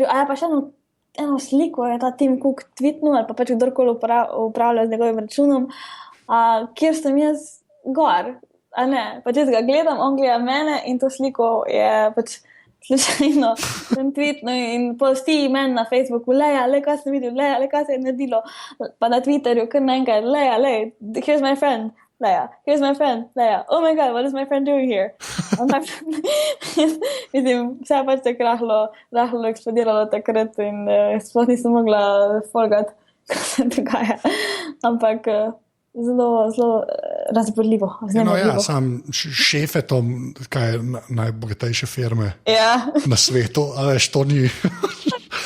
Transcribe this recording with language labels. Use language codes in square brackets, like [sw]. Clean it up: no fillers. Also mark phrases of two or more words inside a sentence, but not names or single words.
[sl] Pa še eno sliko je ta Tim Cook tweetnul, ali pa pač kdorkoli upravlja z njegovim računom, kjer sem jaz gor. Pač jaz ga gledam, on gleda mene in to sliko je pač slučajno sem tweetnul in vsi meni na Facebooku, Leja, kaj sem videl, Leja, kaj se je naredilo. Pa na Twitterju kar naenkrat, Leja, [en] here's my friend. Leia, here's my friend, Leia. Oh my God, what is my friend doing here? [sl] Mislim, vse je pač tako rahlo eksplodiralo takrat in sploh nisem mogla folgati, kaj se dogaja. Ampak zelo razborljivo. No ja, sam šefe to, kaj je najbogatejše firme na svetu, a veš, to ni...